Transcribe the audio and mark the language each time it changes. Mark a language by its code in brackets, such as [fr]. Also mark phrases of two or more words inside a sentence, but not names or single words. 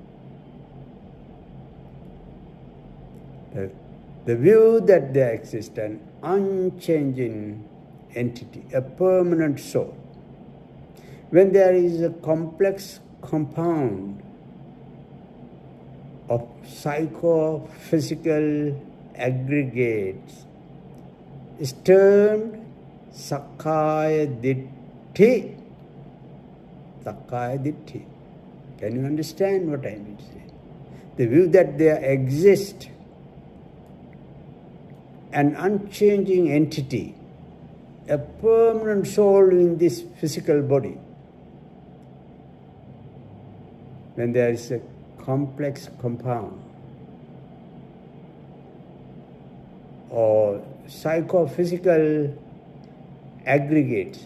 [en] The view that there exists an unchanging entity, a permanent soul. When there is a complex compound of psychophysical aggregates, is termed [pi] sakkaya ditti. Sakkaya ditti. [en] Can you understand what I mean to say? The view that there exists an unchanging entity, a permanent soul in this physical body. When there is a complex compound or psychophysical aggregates.